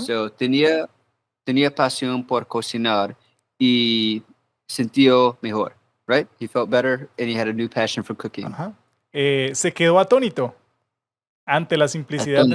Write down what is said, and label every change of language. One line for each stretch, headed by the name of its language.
Spanish: So, tenía pasión por cocinar y sintió mejor,
English: right? He felt better and he had a new passion for cooking.
Spanish: Ajá. Se quedó atónito ante la simplicidad del